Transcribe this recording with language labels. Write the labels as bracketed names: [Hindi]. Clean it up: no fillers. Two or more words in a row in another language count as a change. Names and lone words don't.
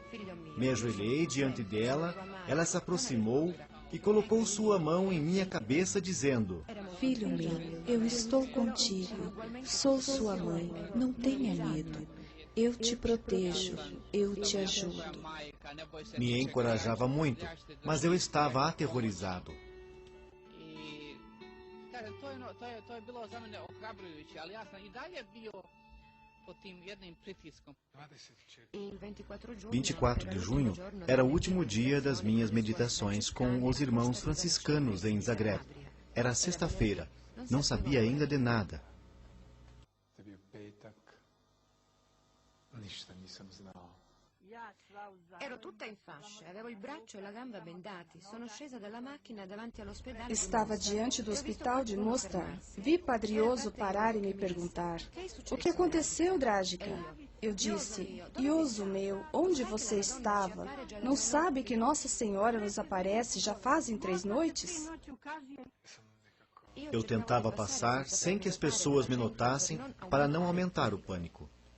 [Portuguese] Me ajoelhei diante dela, ela se aproximou e colocou sua mão em minha cabeça, dizendo: Filho meu, eu estou contigo, sou sua mãe, não tenha medo. Eu te protejo, eu te ajudo. Me encorajava muito, mas eu estava aterrorizado. [Croatian] To je bilo za mene ohrabrujuće, ali ja sam I dalje bio pod tim jednim pritiskom. [Portuguese] 24 de junho era o último dia das minhas meditações com os irmãos franciscanos em Zagreb. Era sexta-feira. Não sabia ainda de nada. [Italian] Ero tutta in fasce, avevo il braccio e la gamba bendati. Sono scesa dalla macchina davanti all'ospedale. [Portuguese] Estava diante do hospital de Mostar. Vi Padre Ioso parar e me perguntar: o que aconteceu, Dragica? Eu disse: Ioso meu, onde você estava? Não sabe que Nossa Senhora nos aparece já fazem 3 noites? Eu tentava passar sem que as pessoas me notassem para não aumentar o pânico.